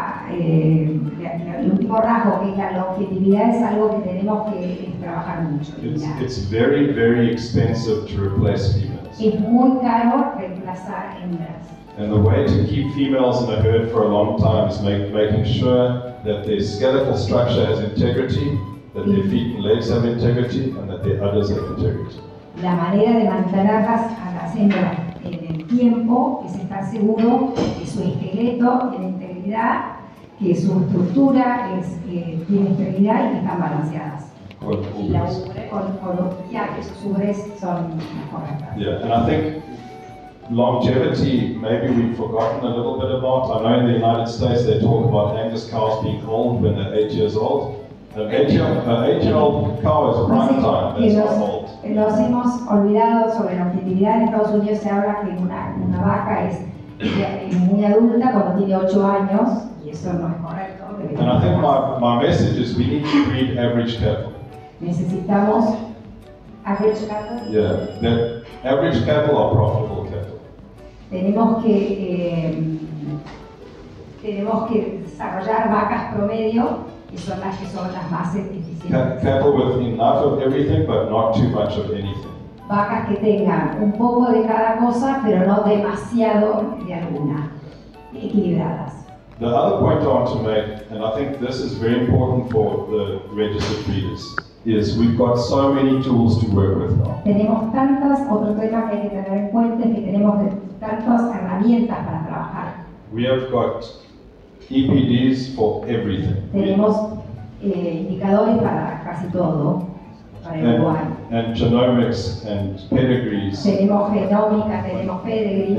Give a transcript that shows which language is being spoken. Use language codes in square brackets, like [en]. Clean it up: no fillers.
[es] El último rasgo, que es la longevidad, es algo que tenemos que trabajar mucho. [en] It's very, very expensive to replace females. [es] Es muy caro reemplazar hembras. [en] And the way to keep females in a herd for a long time is making sure that their skeletal structure has integrity, that their feet and legs have integrity, and that their udders have integrity. [es] La manera de mantenerlas a las hembras en el tiempo es estar seguro que su esqueleto tiene integridad, que su estructura tiene integridad y que están balanceadas. Y la que sus ubres son correctas. [en] Yeah, and I think longevity, maybe we've forgotten a little bit about. I know in the United States they talk about Angus cows being old when they're 8 years old. An 8-year-old cow is prime time, that's not old. [es] Nos hemos olvidado sobre la longevidad. En Estados Unidos se habla que una vaca es muy adulta cuando tiene 8 años, y eso no es correcto. [en] And I think my message is we need to breed average cattle. [es] Necesitamos [en] average cattle. Yeah, that average cattle are profitable cattle. [es] Tenemos que desarrollar vacas promedio, que son las más eficientes. [en] Cattle with enough of everything but not too much of anything. [es] Vacas que tengan un poco de cada cosa, pero no demasiado de alguna, equilibradas. [en] The other point I want to make, and I think this is very important for the registered breeders, is we've got so many tools to work with now. [es] Tenemos otro tema que hay que tener en cuenta es que tenemos tantas herramientas para trabajar. [en] We have got EPDs for everything. [es] Tenemos indicadores para casi todo, para evaluar. [en] And genomics and pedigrees [es] Tenemos genómica, tenemos pedigree,